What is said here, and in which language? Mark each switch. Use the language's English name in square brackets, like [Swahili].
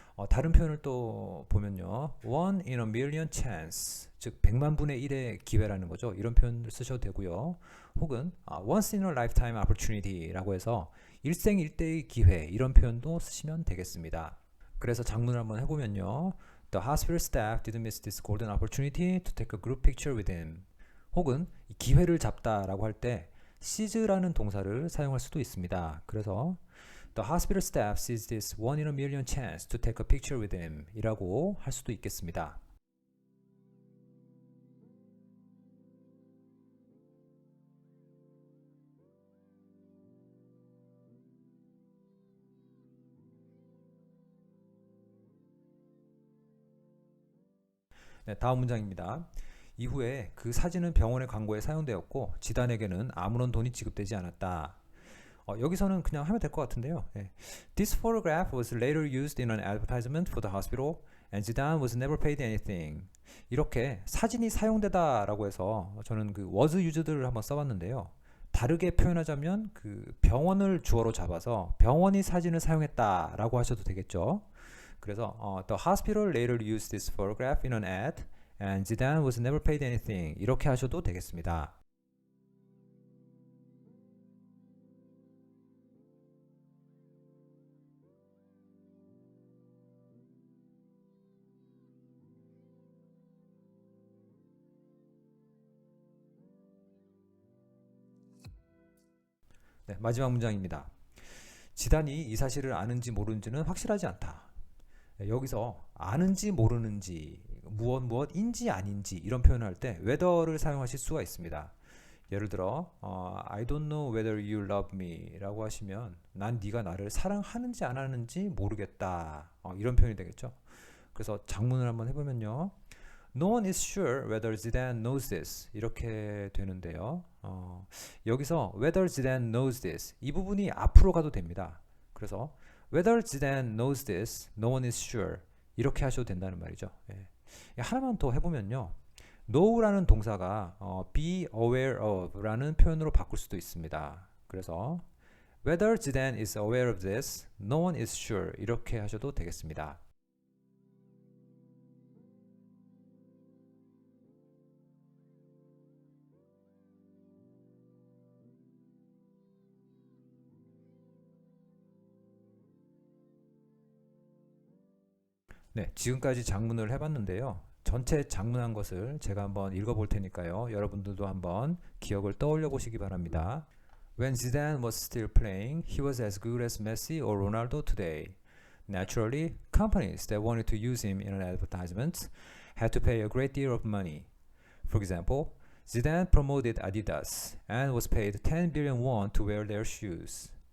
[Korean] 다른 표현을 또 보면요. [English] one in a million chance, [Korean] 즉 100만 분의 1의 기회라는 거죠. 이런 표현을 쓰셔도 되고요. 혹은 [English] once in a lifetime opportunity [Korean] 라고 해서 일생일대의 기회, 이런 표현도 쓰시면 되겠습니다. 그래서 작문을 한번 해보면요. [English] The hospital staff didn't miss this golden opportunity to take a group picture with him. [Korean] 혹은 기회를 잡다라고 할 때 seize라는 동사를 사용할 수도 있습니다. 그래서 [English] The hospital staff seized this one in a million chance to take a picture with him [Korean] 이라고 할 수도 있겠습니다. 네, 다음 문장입니다. 이후에 그 사진은 병원의 광고에 사용되었고 지단에게는 아무런 돈이 지급되지 않았다. 여기서는 그냥 하면 될 것 같은데요. [English] This photograph was later used in an advertisement for the hospital and Zidane was never paid anything. [Korean] 이렇게 사진이 사용되다 라고 해서 저는 그 was used를 한번 써봤는데요. 다르게 표현하자면 그 병원을 주어로 잡아서 병원이 사진을 사용했다 라고 하셔도 되겠죠. 그래서 [English] The hospital later used this photograph in an ad and Zidane was never paid anything [Korean] 이렇게 하셔도 되겠습니다. 네, 마지막 문장입니다. 지단이 이 사실을 아는지 모르는지는 확실하지 않다. 네, 여기서 아는지 모르는지 무엇인지 아닌지 이런 표현을 할 때 whether를 사용하실 수가 있습니다. 예를 들어 [English] I don't know whether you love me [Korean] 라고 하시면 난 네가 나를 사랑하는지 안 하는지 모르겠다. 이런 표현이 되겠죠. 그래서 작문을 한번 해보면요. [English] No one is sure whether Zidane knows this [Korean] 이렇게 되는데요. 여기서 [English] whether Zidane knows this [Korean] 이 부분이 앞으로 가도 됩니다. 그래서 [English] whether Zidane knows this, no one is sure [Korean] 이렇게 하셔도 된다는 말이죠. 예. 하나만 더 해보면요. know라는 동사가 be aware of 라는 표현으로 바꿀 수도 있습니다. 그래서 [English] whether Zidane is aware of this, no one is sure [Korean] 이렇게 하셔도 되겠습니다. 네, 지금까지 작문을 해봤는데요. 전체 작문한 것을 제가 한번 읽어볼 테니까요. 여러분들도 한번 기억을 떠올려 보시기 바랍니다. [English] When Zidane was still playing, he was as good as Messi or Ronaldo today. Naturally, companies that wanted to use him in an advertisement had to pay a great deal of money. For example, Zidane promoted Adidas and was paid 10 billion won to wear their shoes.